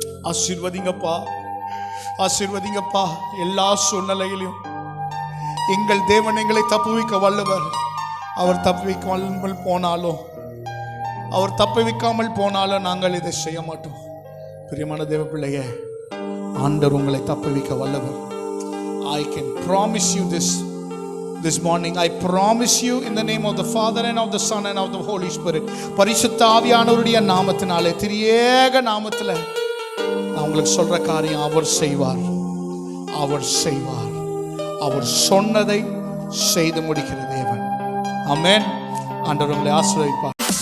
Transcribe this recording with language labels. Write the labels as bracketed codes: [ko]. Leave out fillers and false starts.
[ta] ஆசீர்வதிங்கப்பா, ஆசீர்வதிங்கப்பா. எல்லா சூழ்நிலையிலும் எங்கள் தேவன் எங்களை தப்புவிக்க வல்லவர். அவர் தப்புவிக்காமல் போனாலும், அவர் தப்புவிக்காமல் போனாலும் நாங்கள் இதை செய்ய மாட்டோம். பிரியமான தேவ பிள்ளையே, ஆண்டவர் உங்களை தப்புவிக்க வல்லவர். [en] I can promise you this morning. I promise you in the name of the Father and of the Son and of the Holy Spirit. [ta] பரிசுத்த ஆவியானவருடைய நாமத்தினாலே, திரியேக நாமத்தில் நான் உங்களுக்கு சொல்ற காரியம் அவர் செய்வார், அவர் செய்வார். அவர் சொன்னதை செய்து முடிக்கிற தேவன். ஆமென். ஆண்டவர் உங்களை ஆசீர்வதிப்பார்.